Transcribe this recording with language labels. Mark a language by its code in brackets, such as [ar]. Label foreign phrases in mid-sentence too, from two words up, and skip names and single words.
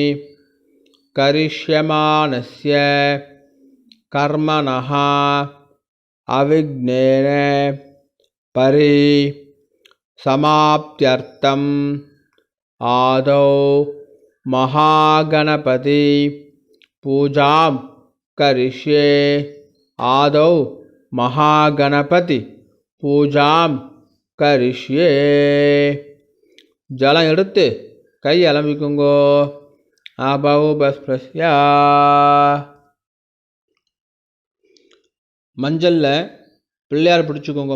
[sa] करिष्यमाणस्य कर्मणः अविघ्नेन परिसमाप्त्यर्थम् आदौ महागणपति पूजां करिष्ये। आदौ महागणपति पूजां करिष्ये. [ta] ஜலம் எடுத்து கை அலம்பிக்குங்கோ. அபௌபஸ்ப்ரஸ்யா. மஞ்சளில் பிள்ளையார் பிடிச்சிக்கோங்க.